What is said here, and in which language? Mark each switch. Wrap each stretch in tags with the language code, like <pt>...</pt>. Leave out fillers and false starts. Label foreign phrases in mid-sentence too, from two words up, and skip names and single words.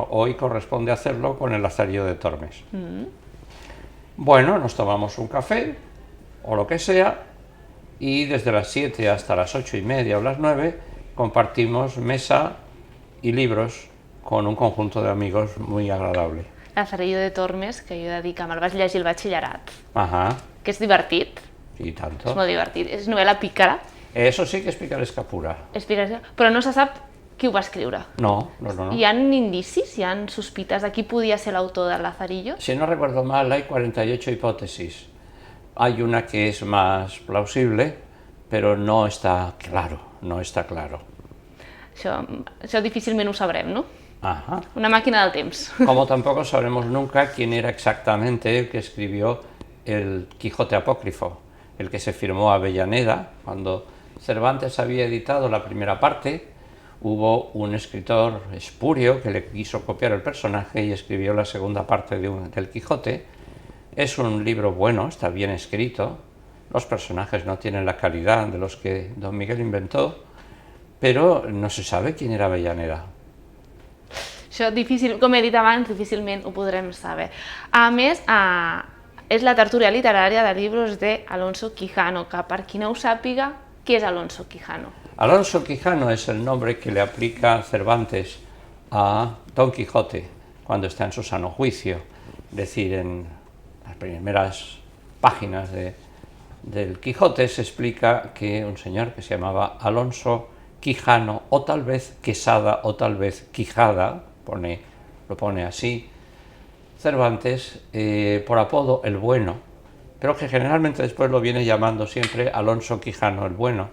<es>Hoy corresponde hacerlo con el Lazarillo de Tormes. Bueno, nos tomamos un café o lo que sea y desde las 7 hasta las 8:30 o las 9 compartimos mesa y libros con un conjunto de amigos muy agradable.</es> <ca>Lazarillo de Tormes, que jo he de dir que me'l vaig llegir al batxillerat, Ajá, que és divertit,</ca> <es>y</es> <ca>és</ca> <es>tanto.</es> <ca>molt divertit, és novel·la pícara,</ca> <es>Eso sí que es picaresca pura.</es> <ca>però no se sap qui ho va escriure.</ca> <es>No, no, no, no.</es> <ca>Hi ha indicis, hi ha sospites de qui podia ser l'autor del Lazarillo?</ca> <es>Si no recuerdo mal, hay 48 hipótesis. Hay una que es más plausible, pero no está claro, no está claro.</es> <ca>Això difícilment ho sabrem, no? Ajá. Una màquina del temps.</ca> <es>Como tampoco sabremos nunca quién era exactamente el que escribió el Quijote apócrifo, el que se firmó a Avellaneda. Cuando Cervantes había editado la primera parte, hubo un escritor espurio que le quiso copiar el personaje y escribió la segunda parte del Quijote. Es un libro bueno, está bien escrito, los personajes no tienen la calidad de los que don Miguel inventó, pero no se sabe quién era Avellaneda.</es> <ca>Això, com he dit abans, difícilment ho podrem saber. A més, és la tertúlia literària de llibres d'Alonso Quijano, que per qui no ho sàpiga, qui és Alonso Quijano?</ca> <es>Alonso Quijano es el nombre que le aplica Cervantes a Don Quijote cuando está en su sano juicio, es decir, en las primeras páginas del Quijote se explica que un señor que se llamaba Alonso Quijano, o tal vez Quesada, o tal vez Quijada, lo pone así, Cervantes, por apodo el Bueno, pero que generalmente después lo viene llamando siempre Alonso Quijano el Bueno.</es>